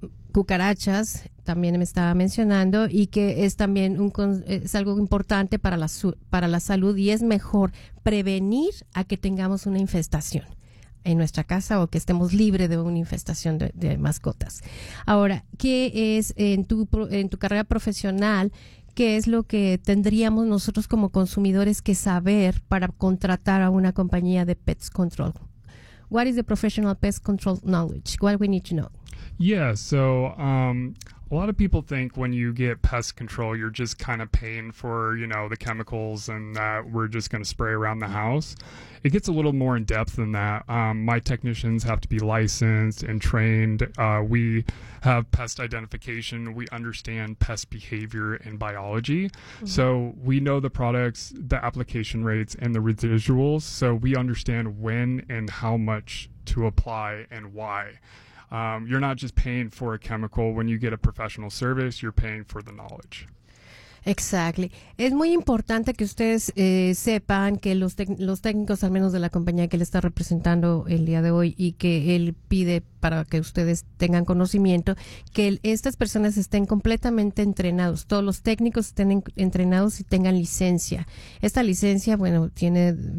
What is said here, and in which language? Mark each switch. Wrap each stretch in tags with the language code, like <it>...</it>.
<es>cucarachas, también me estaba mencionando, y que es también es algo importante para la salud, y es mejor prevenir a que tengamos una infestación en nuestra casa o que estemos libre de una infestación de mascotas. Ahora, ¿qué es en tu carrera profesional, qué es lo que tendríamos nosotros como consumidores que saber para contratar a una compañía de Pets Control?</es> <en>What is the professional pest control knowledge? What do we need to know? Yeah, so a lot of people think when you get pest control, you're just kind of paying for, you know, the chemicals and that we're just going to spray around the house. It gets a little more in depth than that. My technicians have to be licensed and trained. We have pest identification. We understand pest behavior and biology. Mm-hmm. So we know the products, the application rates, and the residuals. So we understand when and how much to apply and why. You're not just paying for a chemical. When you get a professional service, you're paying for the knowledge. Exactly.</en> <es>Es muy importante que ustedes sepan que los técnicos, al menos de la compañía que él está representando el día de hoy y que él pide para que ustedes tengan conocimiento, que estas personas estén completamente entrenados, todos los técnicos estén entrenados y tengan licencia. Esta licencia, bueno, tiene</es>